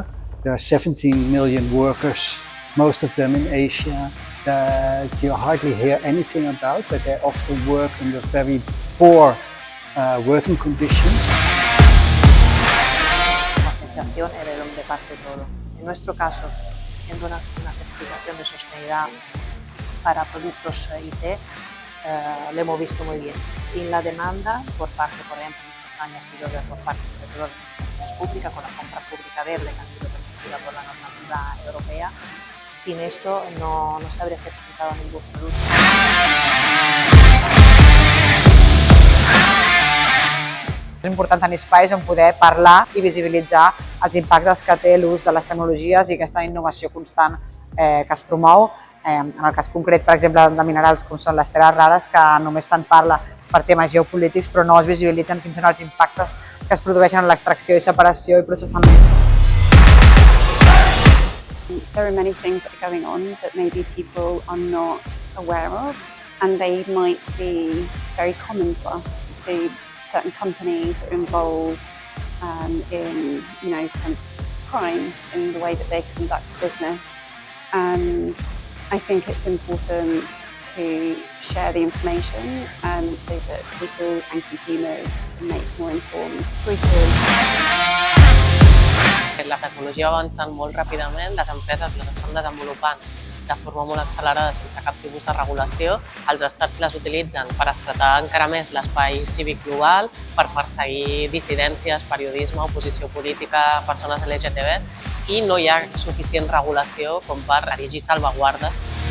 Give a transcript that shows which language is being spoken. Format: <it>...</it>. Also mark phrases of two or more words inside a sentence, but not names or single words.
<en>There are 17 million workers, most of them in Asia, that you hardly hear anything about, but they often work under very poor working conditions.</en> <es>La financiación es de donde parte todo. En nuestro caso, siendo una certificación de sostenibilidad para productos IT, lo hemos visto muy bien. Sin la demanda por parte, por ejemplo, en estos años ha sido por parte sobre todo de la administración pública, con la compra pública verde que ha sido permitida por la normativa europea. Sin esto no se habría certificado ningún producto.</es> <ca>És important tenir espais on poder parlar i visibilitzar els impactes que té l'ús de les tecnologies i aquesta innovació constant que es promou. En el cas concret, per exemple, de minerals com són les terres rares, que només se'n parla per temes geopolítics, però no es visibilitzen quins són els impactes que es produeixen en l'extracció i separació i processament.</ca> <en>There are many things that are going on that maybe people are not aware of, and they might be very common to us. Certain companies are involved in, kind of crimes in the way that they conduct business, and I think it's important to share the information so that people and consumers can make more informed choices.</en> <ca>La tecnologia va avançant molt ràpidament, les empreses les estan desenvolupant de forma molt accelerada sense cap tipus de regulació. Els estats les utilitzen per estretar encara més l'espai cívic global, per perseguir dissidències, periodisme, oposició política, persones LGTB, i no hi ha suficient regulació com per erigir salvaguardes</ca>